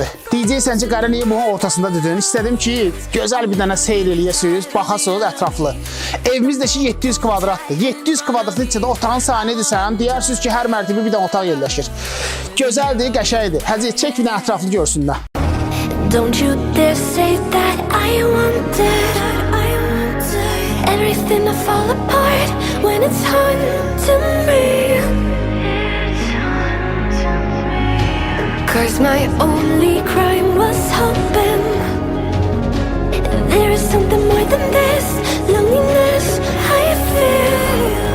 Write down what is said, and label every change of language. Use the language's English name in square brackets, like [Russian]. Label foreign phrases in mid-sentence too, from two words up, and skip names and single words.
[Azerbaijani] Deyəcəksən ki, Qərə niyə bunun ortasında dedin? İstədim ki, gözəl bir dənə seyr eləyəsiniz, baxasınız ətraflı. Evimiz də ki, 700 kvadratdır. 700 kvadratın içində otağın sayını edirsən, deyərsiniz ki, hər mərtəbə bir dənə otaq yerləşir. Gözəldir, qəşəngdir. Həzi, çək bir dənə ətraflı görsünlər. [English] Don't you dare say that I wanted everything to fall apart when it's haunting me. Cause my only crime was hoping there is something more than this loneliness I feel.